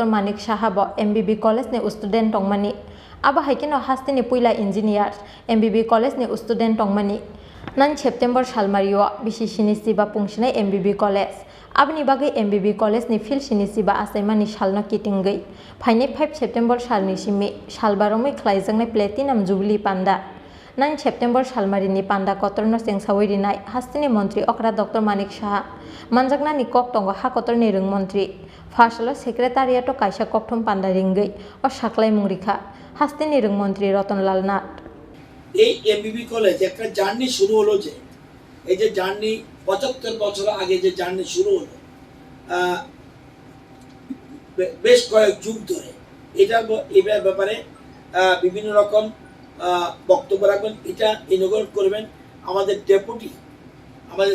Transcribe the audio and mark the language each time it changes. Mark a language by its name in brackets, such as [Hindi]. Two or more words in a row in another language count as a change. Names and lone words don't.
[Kok Borok] Manik Saha bo MBB college ni student tongmani abo haikeno hasteni puila engineer MBB college ni student tongmani 9 September salmario bisi Chini siba pungsinai MBB college abni bagai MBB college ni field Chini siba Achaimani Salno Kitingwi phainai 5 September salni simi salbaromai Khlaijaknai Platinum Jubilee Panda 9 September Salmarini Panda Kotorno Sengsawirinai Hasteni Montri Okra Dr. Manik Saha Manjaknani Kok Tongo Hakotor Nirung Montri Fasalo Secretariat o Kaisa Koktum Panda Ringgei o Saklai Mungrikha Hasteni Nirung Montri Roton Lalnat [Bangla] এই এমবিবি কলেজ একটা জার্নি শুরু হলো যে এই যে জার্নি 75 বছর আগে যে জার্নি শুরু হলো বেশ কয়েক যুগ ধরে এটার ব্যাপারে বিভিন্ন রকম বক্তব্য রাখবেন এটা ইনগরেট করবেন আমাদের ডেপুটি আমাদের